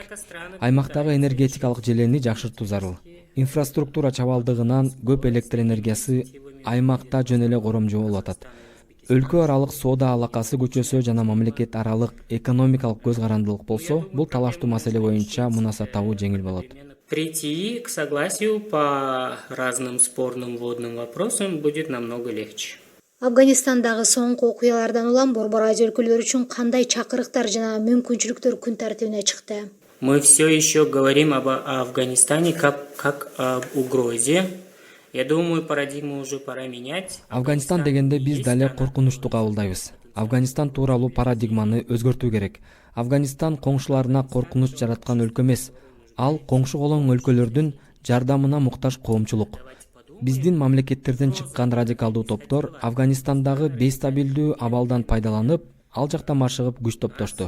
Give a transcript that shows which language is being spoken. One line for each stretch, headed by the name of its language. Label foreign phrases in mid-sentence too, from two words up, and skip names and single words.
Kyrgyz: Аймактагы энергетикалык желени жакшыртуу зарыл. Инфраструктура чабалдыгынан көп электр энергиясы аймакта жөн эле коромжу болуп атат. Өлкө аралык соода алакасы көчөсө жана мамлекет аралык экономикалык көз карандылык болсо, бул талаштуу маселе боюнча мунасат табуу жеңил болот.
Russian: Прийти к согласию по разным спорным водным вопросам будет намного легче.
Kyrgyz: Афганистандагы соңку окуялардан улам Борбор Азия өлкөлөрү үчүн кандай чакырыктар жана мүмкүнчүлүктөр күн тартибине чыкты?
Russian: Мы все еще говорим об Афганистане как об угрозе. Я думаю, парадигму уже пора менять.
Kyrgyz: Афганистан дегенде биз дале коркунучту кабылдайбыз. Афганистан тууралуу парадигманы өзгөртүү керек. Афганистан коңшуларына коркунуч жараткан өлкө эмес. Ал коңшу колоң өлкөлөрдүн жардамына муктаж коомчулук. Биздин мамлекеттерден чыккан радикалдуу топтор Афганистандагы бейстабилдүү абалдан пайдаланып, ал жакта машыгып күч топтошту.